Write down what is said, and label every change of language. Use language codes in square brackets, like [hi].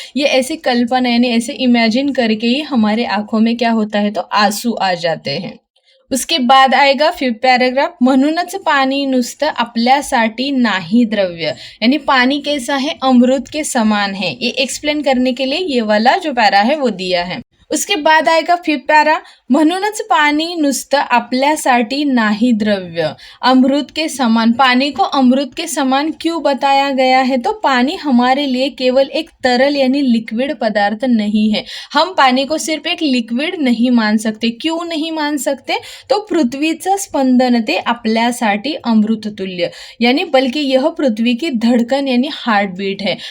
[hi] ये ऐसी कल्पना यानी ऐसे इमेजिन करके ही हमारे आंखों में क्या होता है, तो आंसू आ जाते हैं। उसके बाद आएगा फिफ्थ पैराग्राफ, [mr] म्हणूनच पानी नुसतं आपल्यासाठी नाही द्रव्य, [hi] यानी पानी कैसा है, अमृत के समान है। ये एक्सप्लेन करने के लिए ये वाला जो पैरा है वो दिया है। उसके बाद आएगा फिफ्थ पैरा, [mr] म्हणूनच पानी नुसतं आपल्यासाठी नाही द्रव्य, [hi] अमृत के समान। पानी को अमृत के समान क्यों बताया गया है, तो पानी हमारे लिए केवल एक तरल यानी लिक्विड पदार्थ नहीं है। हम पानी को सिर्फ एक लिक्विड नहीं मान सकते। क्यों नहीं मान सकते, तो [mr] पृथ्वीचं स्पंदन ते आपल्यासाठी अमृत तुल्य, [hi] यानी बल्कि यह पृथ्वी की धड़कन यानी हार्ट बीट है।